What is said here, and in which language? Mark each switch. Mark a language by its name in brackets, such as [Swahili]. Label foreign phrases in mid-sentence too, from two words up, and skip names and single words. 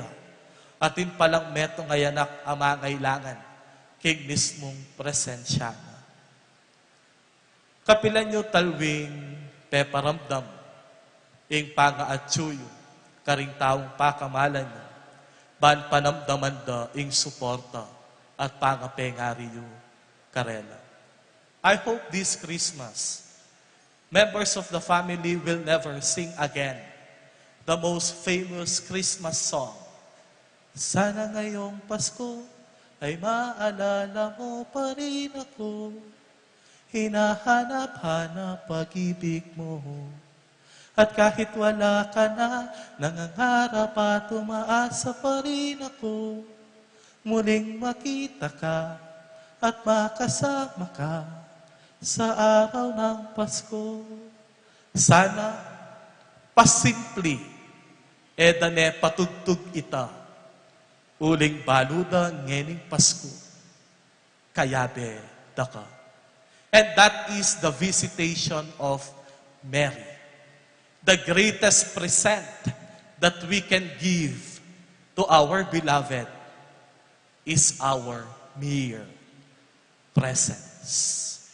[Pampanga] Atin palang metong ayanak amangailangan king mismong presensya na. Kapilan nyo talwing peparamdam, ing pangaatsuyo, karing taong pakamalan nyo, ban panamdaman da ing suporta at pangapengariyo karela. [English] I hope this Christmas, members of the family will never sing again the most famous Christmas song. [Filipino] Sana ngayong Pasko ay maalala mo pa rin ako. Hinahanap-hanap pag-ibig mo. At kahit wala ka na, nangangarap at umaasa pa rin ako. Muling makita ka at makasama ka sa araw ng Pasko. [Pampanga] Sana pasimple edane patugtog ita. Uling baluda ngening Pasko. Kayabe daka. [English] And that is the visitation of Mary. The greatest present that we can give to our beloved is our mere presence.